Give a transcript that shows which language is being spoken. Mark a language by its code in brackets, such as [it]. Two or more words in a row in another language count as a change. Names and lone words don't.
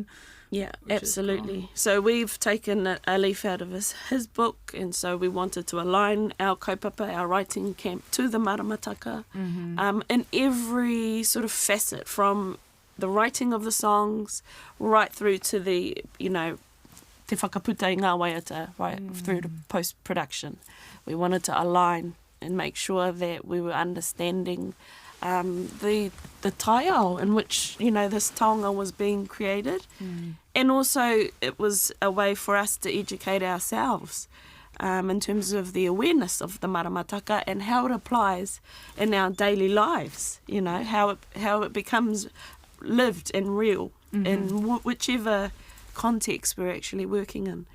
[en] Yeah, absolutely. Cool. So we've taken a leaf out of his book, and so we wanted to align our kaupapa, our writing camp, to the maramataka in every sort of facet, from the writing of the songs right through to the, you know, [mi] te whakaputa I ngā waiata, [en] right through to post-production. We wanted to align and make sure that we were understanding the taiao in which, you know, this taonga was being created. And also it was a way for us to educate ourselves in terms of the awareness of the maramataka and how it applies in our daily lives, you know, how it becomes lived and real in whichever context we're actually working in.